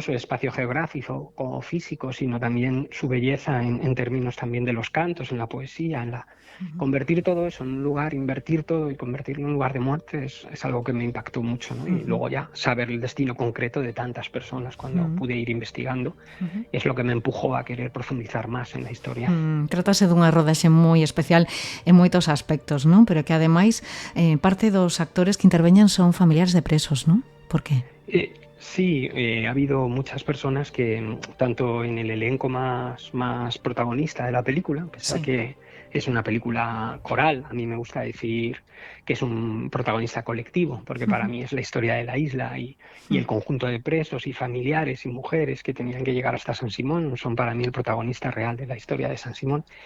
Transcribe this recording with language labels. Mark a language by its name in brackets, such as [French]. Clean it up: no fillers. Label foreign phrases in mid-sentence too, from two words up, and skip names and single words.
[Spanish] Su espacio geográfico o físico, sino también su belleza en términos también de los cantos, en la poesía, convertir todo eso en un lugar, invertir todo y convertirlo en un lugar de muerte es algo que me impactó mucho, ¿no? Y luego ya saber el destino concreto de tantas personas cuando pude ir investigando es lo que me empujó a querer profundizar más en la historia. [Galician] Trátase dunha rodaxe moi especial en moitos aspectos, non? Pero que ademais parte dos actores que interveñan son familiares de presos, non? Por qué? [Spanish] Sí, ha habido muchas personas que, tanto en el elenco más protagonista de la película, pese a que es una película coral, a mí me gusta decir que es un protagonista colectivo, porque para mí es la historia de la isla y el conjunto de presos y familiares y mujeres que tenían que llegar hasta San Simón son para mí el protagonista real de la historia de San Simón.